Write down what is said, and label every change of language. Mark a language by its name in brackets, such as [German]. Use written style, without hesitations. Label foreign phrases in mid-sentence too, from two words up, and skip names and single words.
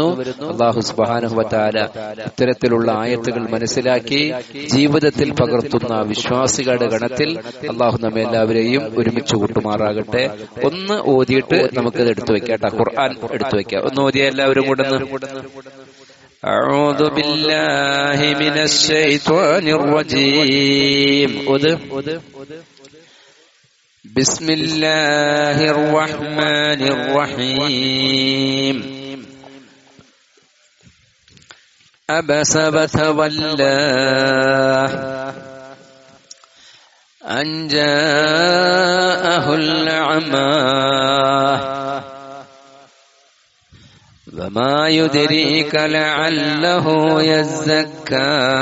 [Arabic] الله سبحانه وتعالى [Malayalam] ഇത്തരത്തിലുള്ള ആയത്തുകൾ മനസ്സിലാക്കി ജീവിതത്തിൽ പകർത്തുന്ന വിശ്വാസികളുടെ ഗണത്തിൽ അള്ളാഹു നമ്മെ എല്ലാവരെയും ഒരുമിച്ച് കൂട്ടുമാറാകട്ടെ. ഒന്ന് ഓതിയിട്ട് നമുക്കത് എടുത്തു വെക്കാം. ഖുർആൻ എടുത്തു വെക്കാം. ഒന്ന് ഓതിയ എല്ലാവരും കൂടെ [Arabic] أعوذ بالله من الشيطان الرجيم. بسم الله الرحمن الرحيم. عبس وتولى أن جاءه الأعمى وما يدريك لعله يزكى